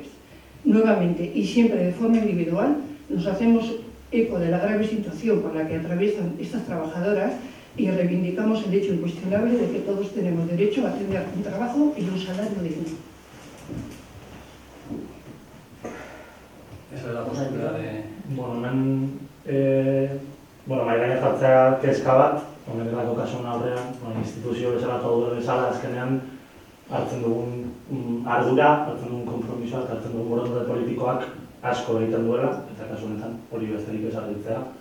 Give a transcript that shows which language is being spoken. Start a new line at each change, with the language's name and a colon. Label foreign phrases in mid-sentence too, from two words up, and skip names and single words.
Spanish: Nuevamente, y siempre de forma individual, nos hacemos eco de la grave situación por la que atraviesan estas trabajadoras y reivindicamos el hecho incuestionable de que todos tenemos derecho a tener un trabajo y un salario digno.
Basque: Bueno, hemen, mahai gainean jartzea kezka bat, honen delako kasuan aurrean, instituzio bezala eta gure bezala azkenean hartzen dugun ardura, hartzen dugun konpromisoak, hartzen dugun borondate politikoak asko egiten duela, eta kasu honetan hori besterik ez argitzea.